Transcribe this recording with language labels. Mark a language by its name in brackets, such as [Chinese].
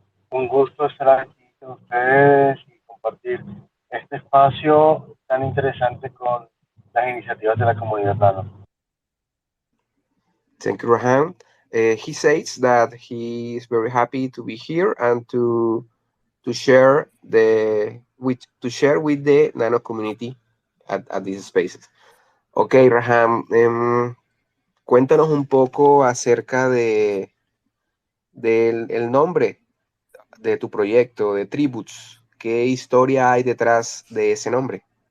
[Spanish] Un gusto estar aquí con ustedes y compartir este espacio tan interesante con las iniciativas de la comunidad Nano. [English] Thank you, Rahan. He says that he is very happy to be here and to share with the Nano community at these spaces. [Spanish] Okay, Raham, cuéntanos un poco acerca del el nombre de tu proyecto, de Tributs. ¿Qué historia hay detrás de ese nombre?